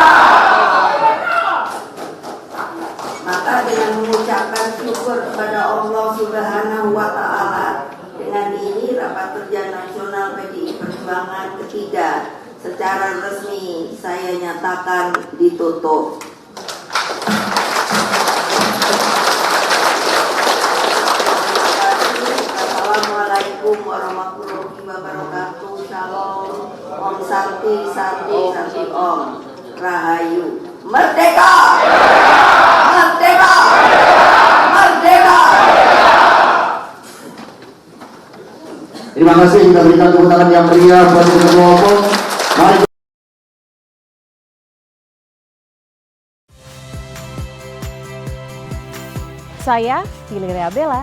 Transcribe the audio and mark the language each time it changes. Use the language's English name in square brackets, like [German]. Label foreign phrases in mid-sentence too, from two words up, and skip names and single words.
[Indonesian] Maka dengan mengucapkan syukur kepada Allah [Arabic] سبحانه وتعالى, [Indonesian] dengan ini rapat kerja nasional PDI Perjuangan ketiga secara resmi saya nyatakan ditutup. [Arabic] السلام عليكم ورحمة الله وبركاته. [Indonesian] Shalom. [Balinese] Om Santi Santi Santi Om. [Indonesian] Rahayu. Merdeka! Merdeka! Merdeka! Terima kasih, kita berikan tepuk tangan yang meriah buat Ketua Umum. Mari. Saya Valeria Bella.